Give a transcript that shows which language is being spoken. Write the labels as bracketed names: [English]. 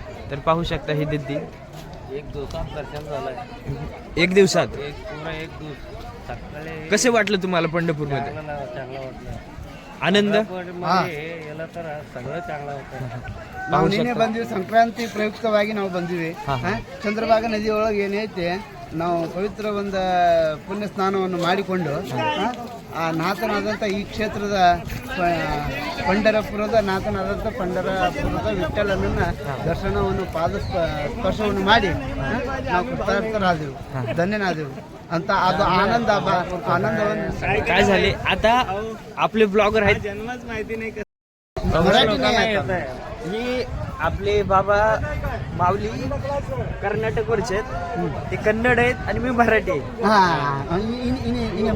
[Marathi] तर पाहू शकता ही दिदी. एक दिवसात दर्शन झालंय. एक दिवसात पूर्ण एक दिवस सकाळी. कसे वाटलं तुम्हाला पंढरपूर मध्ये? चांगलं वाटलं. आनंद. याला तर सगळं चांगलं होतं. पाहू [Kannada] ನಿನ್ನೆ [Marathi] शकता. [Kannada] ಬಂದಿವಿ, ಸಂಕ್ರಾಂತಿ ಪ್ರಯುಕ್ತವಾಗಿ ನಾವು ಬಂದಿವಿ. ಚಂದ್ರಭಾಗ ನದಿಯೊಳಗೆ ಏನೈತೆ, ನಾವು ಪವಿತ್ರ ಒಂದು ಪುಣ್ಯ ಸ್ನಾನವನ್ನು ಮಾಡಿಕೊಂಡು ಆ ನಾಥನಾದಂಥ ಈ ಕ್ಷೇತ್ರದ ಪಂಢರಪುರದ ನಾಥನಾದಂಥ ಪಂಢರಪುರದ ವಿಠ್ಠಲನನ್ನ ದರ್ಶನವನ್ನು ಸ್ಪರ್ಶವನ್ನು ಮಾಡಿ ನಾವು ಕೃತಾರ್ಥರಾದೆವು, ಧನ್ಯನಾದೆವು ಅಂತ. ಅದು ಆನಂದವನ್ನು [Marathi] काय झाले आता आपले ब्लॉगर आहेत. जन्मच माहिती नाही. मराठी नाही येत. ही आपले बाबा माऊली कर्नाटकवरचे आहेत. ते कन्नड आहेत आणि मी मराठी आहे. हा, इने